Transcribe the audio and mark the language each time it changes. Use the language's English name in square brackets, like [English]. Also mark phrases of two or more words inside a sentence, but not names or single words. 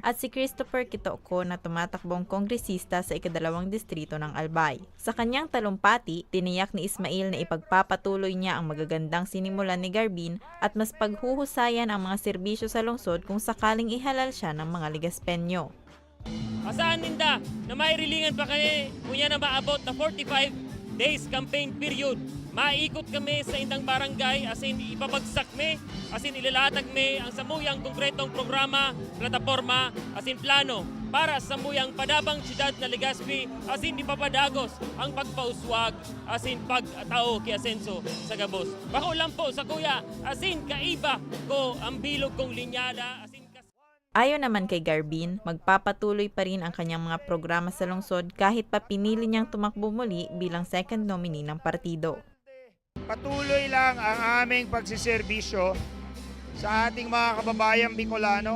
[Filipino] at si Christopher Kitoko na tumatakbong kongresista sa ika-2 distrito ng Albay. Sa kanyang talumpati, tiniyak ni Ismail na ipagpapatuloy niya ang magagandang sinimulan ni Garbin at mas paghuhusayan ang mga serbisyo sa lungsod kung sakaling ihalal siya ng mga Legaspenyo. [Bikol] Asahan ninda na may rilingan pa kami kunya na maabot na 45 days [English] campaign period. [Bikol] Maikot kami sa indang barangay asin ipabagsak me, asin ilalatag me ang samuyang konkretong programa, plataforma, asin plano para sa samuyang padabang siyudad na Legazpi asin ipapadagos ang pagpauswag asin pagtao ki Asenso sa Gabos. Bako lang po sa kuya asin kaiba ko ang bilog kong linyada asin [Filipino] Ayon naman kay Garbin, magpapatuloy pa rin ang kanyang mga programa sa lungsod kahit pa pinili niyang tumakbo muli bilang 2nd nominee ng partido. Patuloy lang ang aming pagsiservisyo sa ating mga kababayang Bicolano.